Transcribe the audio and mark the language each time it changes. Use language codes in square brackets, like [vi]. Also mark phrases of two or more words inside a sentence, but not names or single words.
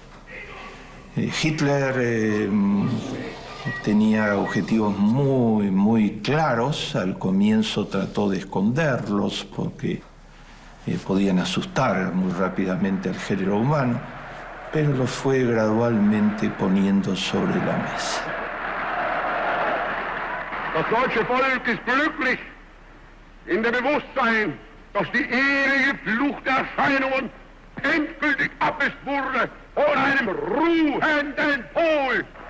[es] Hitler tenía objetivos muy claros. Al comienzo trató de esconderlos porque podían asustar muy rápidamente al género humano, pero los fue gradualmente poniendo sobre la mesa. [de] Das deutsche Volk ist glücklich in dem Bewusstsein, dass die ewige Flucht der Erscheinungen endgültig abgelöst wurde von einem ruhenden Pol.